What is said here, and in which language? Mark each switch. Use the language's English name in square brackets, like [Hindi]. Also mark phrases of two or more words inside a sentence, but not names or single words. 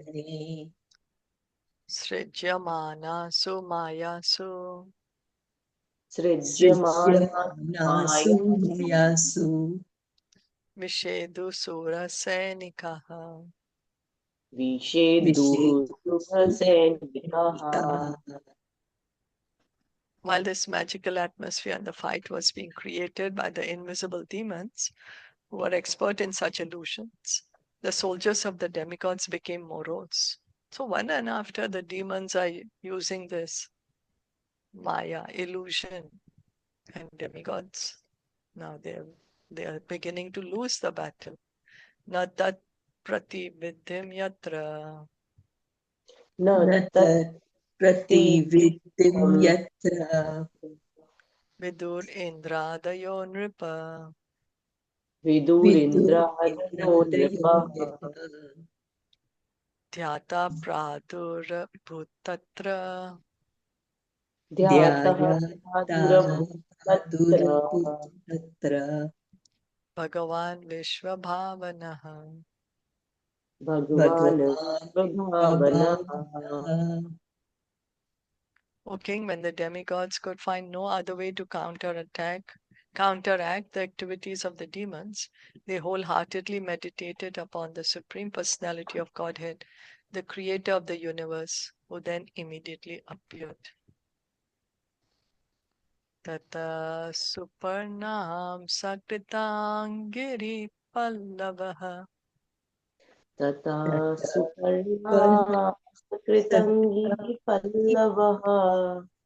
[Sanskrit] Srijyamana Sumayasu. Srijyamanasu mayasu. Vishedu Sura Sainikaha. Vishedu Subhasenikaha. [English] While this magical atmosphere and the fight was being created by the invisible demons, who were expert in such illusions, the soldiers of the demigods became morose. So one and after, the demons are using this Maya, illusion, and demigods. Now they are beginning to lose the battle. [Sanskrit] Natat pratividyam yatra. Natat pratividim yatra. Vidur Indradayo Nripa. Vidurindra Nripa. Dhyata Pradur Bhutatra. Dhyatah Pradurabhutatra. Bhagavan Vishwabhavanaha. Bhagavan Vishwabhavanaha. [English] O king, when the demigods could find no other way to counteract the activities of the demons, they wholeheartedly meditated upon the Supreme Personality of Godhead, the creator of the universe, who then immediately appeared. [Sanskrit] Tata Suparnam Sakritangiri Pallavaha. Tata Suparna Sakritangi Pallavaha.